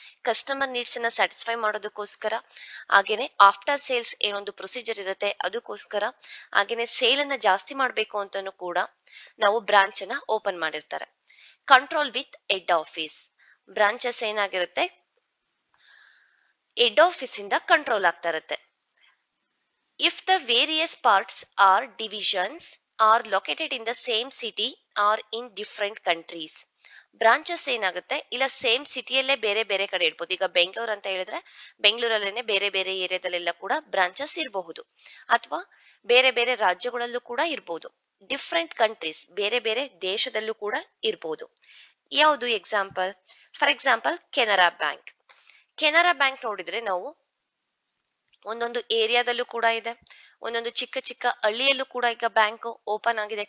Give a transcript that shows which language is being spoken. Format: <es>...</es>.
<kn>Customer needs ಅನ್ನ satisfy ಮಾಡೋದಕ್ಕೋಸ್ಕರ, ಹಾಗೇನೆ ಆಫ್ಟರ್ ಸೇಲ್ಸ್ ಏನೊಂದು ಪ್ರೊಸೀಜರ್ ಇರುತ್ತೆ ಅದಕ್ಕೋಸ್ಕರ, ಹಾಗೇನೆ ಸೇಲ್ ಅನ್ನ ಜಾಸ್ತಿ ಮಾಡಬೇಕು ಅಂತಾನು ಕೂಡ ನಾವು ಬ್ರಾಂಚ್ ಅನ್ನ ಓಪನ್ ಮಾಡಿರ್ತಾರೆ.</kn> <en>Control with head office.</en> <kn>Branches ಏನಾಗಿರುತ್ತೆ, ಹೆಡ್ ಆಫೀಸ್ ಇಂದ ಕಂಟ್ರೋಲ್ ಆಗ್ತಾ ಇರುತ್ತೆ.</kn> <en>If the various parts or divisions are located in the same city or in different countries.</en> <kn>Branches ಏನಾಗುತ್ತೆ, ಇಲ್ಲ ಸೇಮ್ ಸಿಟಿಯಲ್ಲೇ ಬೇರೆ ಬೇರೆ ಕಡೆ ಇರ್ಬೋದು. ಈಗ ಬೆಂಗಳೂರು ಅಂತ ಹೇಳಿದ್ರೆ ಬೆಂಗಳೂರಲ್ಲೇನೆ ಬೇರೆ ಬೇರೆ ಏರಿಯಾದಲ್ಲೆಲ್ಲ ಕೂಡ ಬ್ರಾಂಚಸ್ ಇರಬಹುದು, ಅಥವಾ ಬೇರೆ ಬೇರೆ ರಾಜ್ಯಗಳಲ್ಲೂ ಕೂಡ ಇರಬಹುದು.</kn> <en>different countries,</en> <kn>ಬೇರೆ ಬೇರೆ ದೇಶದಲ್ಲೂ ಕೂಡ ಇರಬಹುದು. ಯಾವುದು example? For example Canara bank. Canara bank ನೋಡಿದ್ರೆ ನಾವು ಒಂದೊಂದು ಏರಿಯಾದಲ್ಲೂ ಕೂಡ ಇದೆ, ಒಂದೊಂದು ಚಿಕ್ಕ ಚಿಕ್ಕ ಹಳ್ಳಿಯಲ್ಲೂ ಕೂಡ ಈಗ ಬ್ಯಾಂಕ್ ಓಪನ್ ಆಗಿದೆ.</kn>